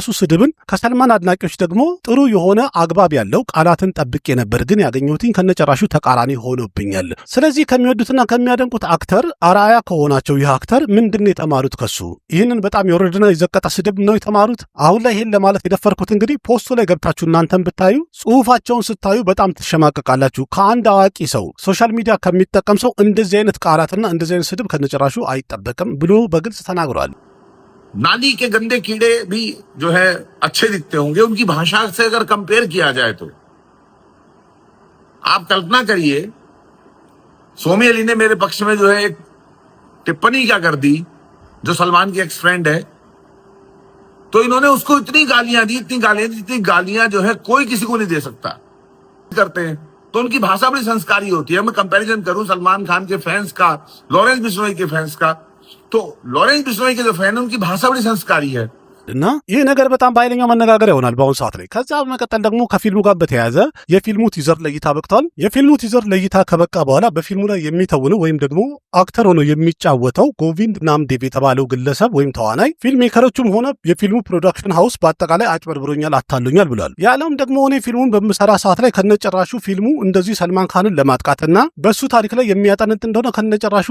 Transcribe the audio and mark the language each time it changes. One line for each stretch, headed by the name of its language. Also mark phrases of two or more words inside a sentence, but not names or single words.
Amharic: ስድብን፣ ከሰልማን አድናቂዎች ደግሞ ጥሩ የሆነ አግባብ ያለው ቃላትን ጠብቄ ነበር፣ ግን ያገኘሁትኝ ከነጨራሹ ተቃራኒ ሆኖብኛል። ስለዚህ ከሚወዱትና ከሚያደንቁት አክተር አርአያ ከሆናቸው ይህ አክተር ምንድን የተማሩት ከሱ ይህንን በጣም የወረደና የዘቀጠ ስድብ ነው የተማሩት። አሁን ላይ ይህን ለማለት የደፈርኩት እንግዲህ ፖስቱ ላይ ገብታችሁ እናንተን ብታዩ ጽሁፋቸውን ስታዩ በጣም ትሸማቀቃላችሁ። ከአንድ አዋቂ ሰው
English: social media
Amharic: ከሚጠቀም ሰው እንደዚህ አይነት ቃላትና እንደዚህ አይነት ስድብ ከነጨራሹ አይጠበቅም ብሎ በግልጽ ተናግሯል።
Hindi: नाली के गंदे कीड़े भी जो है अच्छे दिखते होंगे उनकी भाषा से अगर कंपेयर किया जाए तो आप कल्पना करिए सोमी अली ने मेरे पक्ष में जो है एक टिप्पणी क्या कर दी, जो सलमान की एक्स फ्रेंड है, तो इन्होंने उसको इतनी गालियां दी जितनी गालियां जो है कोई किसी को नहीं दे सकता करते हैं। तो उनकी भाषा बड़ी संस्कारी होती है। मैं कंपैरिजन करूं सलमान खान के फैंस का लॉरेंस बिश्नोई के फैंस का, तो लॉरेंस बिश्नोई के जो फैन है उनकी भाषा बड़ी संस्कारी है
Amharic: እና ይህ ነገር በጣም በኃይለኛው መነጋገር ይሆናል በአሁኑ ሰዓት ላይ። ከዛ በመቀጠል ደግሞ ከፊልሙ ጋር በተያያዘ የፊልሙ ቲዘር ለእይታ በቅቷል። የፊልሙ ቲዘር ለእይታ ከበቃ በኋላ በፊልሙ ላይ የሚተውነው ወይም ደግሞ አክተር ሆኖ የሚጫወተው ጎቪንድ ናምዴቭ የተባለው ግለሰብ ወይም ተዋናይ
English: film makers
Amharic: ሆነ የፊልሙ
English: production house
Amharic: በአጠቃላይ አጭበርብሮኛል፣ አታሎኛል ብሏል። ያለውም ደግሞ እኔ ፊልሙን በምሰራ ሰዓት ላይ ከነጨራሹ ፊልሙ እንደዚህ ሰልማን ካንን ለማጥቃትና በሱ ታሪክ ላይ የሚያጠነጥ እንደሆነ ከነጨራሹ